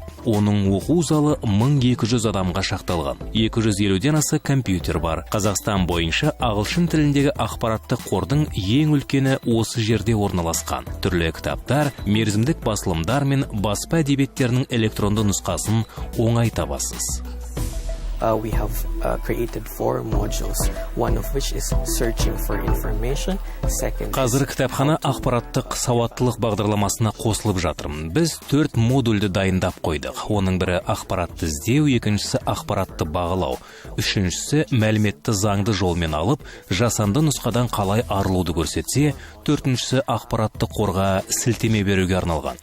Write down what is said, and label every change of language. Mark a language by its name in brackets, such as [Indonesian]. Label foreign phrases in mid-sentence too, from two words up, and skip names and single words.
[Kazakh] Оның оқу залы 1200 адамға шақталған. 250-ден аса компьютер бар. Қазақстан бойынша ағылшын тіліндегі ақпараттық қордың ең үлкені осы жерде орналасқан. Түрлі кітаптар, мерзімдік басылымдар мен баспа әдебиеттерінің электронды нұсқасын оңай табасыз. [English] We have created 4 modules, one of which is searching for information. [Kazakh] Қазір кітапхана ақпараттық сауаттылық бағдарламасына қосылып жатырмын. Біз 4 модульді дайындап қойдық. Оның бірі ақпаратты іздеу, екіншісі ақпаратты бағалау, үшіншісі мәліметті заңды жолмен алып, жасанды нұсқадан қалай арылуды көрсетсе, төртіншісі ақпаратты қорға сілтеме беруге арналған.